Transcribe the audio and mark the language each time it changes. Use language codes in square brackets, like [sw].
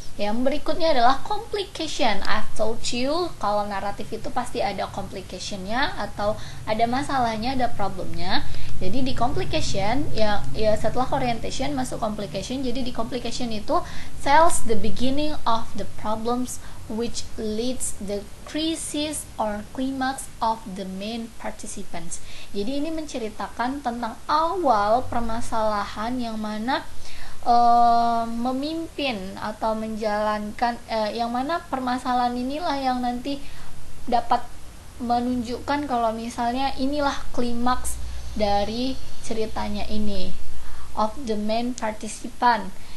[id] Yang berikutnya adalah complication. [en] I've told you [id] kalau naratif itu pasti ada complicationnya atau ada masalahnya, ada problemnya. Jadi di complication ya setelah orientation masuk complication. Jadi di complication itu [en] tells the beginning of the problems which leads the crisis or climax of the main participants. [id] Jadi ini menceritakan tentang awal permasalahan yang mana memimpin atau menjalankan yang mana permasalahan inilah yang nanti dapat menunjukkan kalau misalnya inilah klimaks dari ceritanya ini [en] of the main participant,